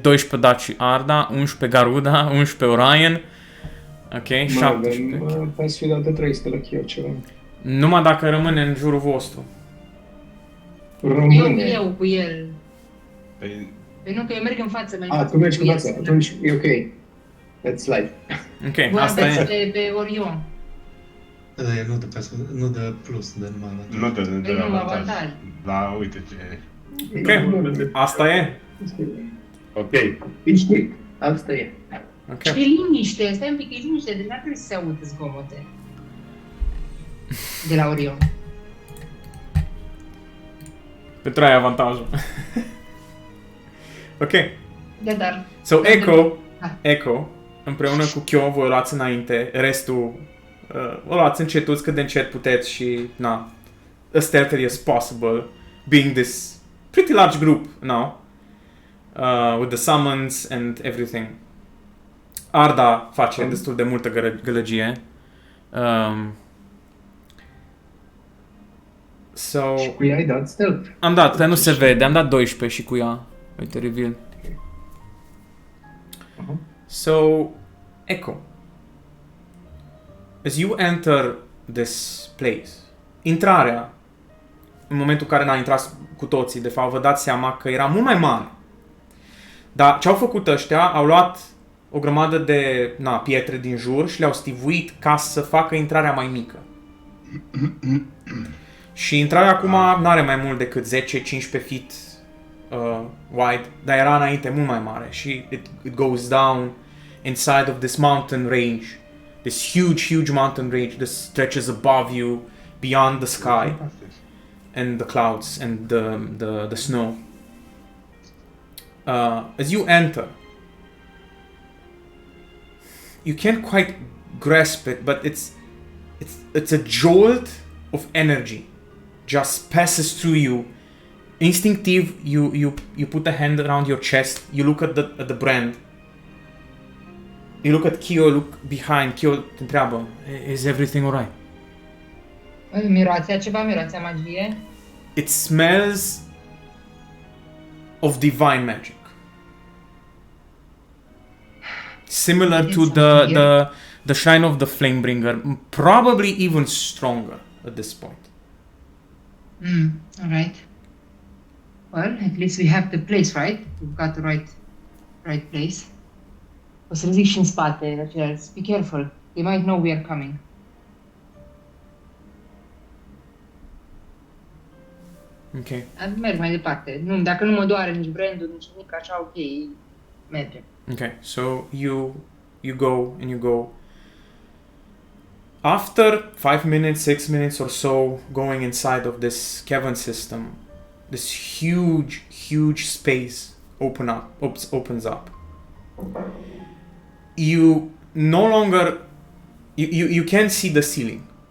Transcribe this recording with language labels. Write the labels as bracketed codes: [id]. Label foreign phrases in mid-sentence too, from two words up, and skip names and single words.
[ro] 12 Daci Arda, 11 Garuda, 11 Orion, ok, 17. Hai să fi dată 300 la Kyo ceva. Numai dacă rămâne în jurul vostru. Rămâne. Eu cu el. Păi, Păi nu, că eu merg în față mai Ah, tu mergi cu el. fața, atunci e ok. [en] That's life. [ro] Ok, Voiam asta e. pe Orion. Nu dă plus, dă numai la nu dă Păi nu, avantaj. avantaj. Da, uite ce... Ok, asta e. Ok. Știi, asta e. Ok. E liniște, stai un pic, e liniște, deci n-ar trebui să se audă zgomote. De la Orion. Pentru aia e avantajul. Ok. Da, dar... So, Echo, Hai. Echo, împreună cu Kyo, voi o luați înainte, restul o luați încetuți cât de încet puteți și, [en] na, as stealthily as possible, being this pretty large group now, with the summons and everything. [ro] Arda face destul de multă gălăgie. So, Și cu ea ai dat stealth. am dat, dar nu se vede, am dat 12 și cu ea. Uite, [en] reveal. So, Echo, as you enter this place, [ro] intrarea, în momentul în care intrat cu toții, de fapt, vă dați seama că era mult mai mare. Dar ce au făcut ăștia, au luat o grămadă de pietre din jur și le-au stivuit ca să facă intrarea mai mică. Și intrarea acum nu are mai mult decât 10-15 [en] feet wide, [ro] dar era înainte mult mai mare și [en] it goes down inside of this mountain range, this huge mountain range that stretches above you, beyond the sky and the clouds and the snow. As you enter, you can't quite grasp it, but it's a jolt of energy just passes through you. Instinctive, you put a hand around your chest, you look at the brand, you look at Kyo, look behind, Kyo [ro] te întreabă, [en] is everything alright? [ro] Miroațea ceva, miroațea magie. [en] It smells of divine magic. Similar to the shine of the Flamebringer, probably even stronger at this point. Alright. Well, at least we have the place, right? We've got the right place. [ro] O să le zic și în spate la ceilalți. [en] Be careful. They might know we are coming. [ro] Ok. Merg mai departe. Nu, dacă nu mă doare nici brandul, nici nimic, așa, ok, mergem. [en] Okay, so you go and you go. After 5 minutes, 6 minutes or so going inside of this cavern system, this huge space opens up. You no longer you can't see the ceiling.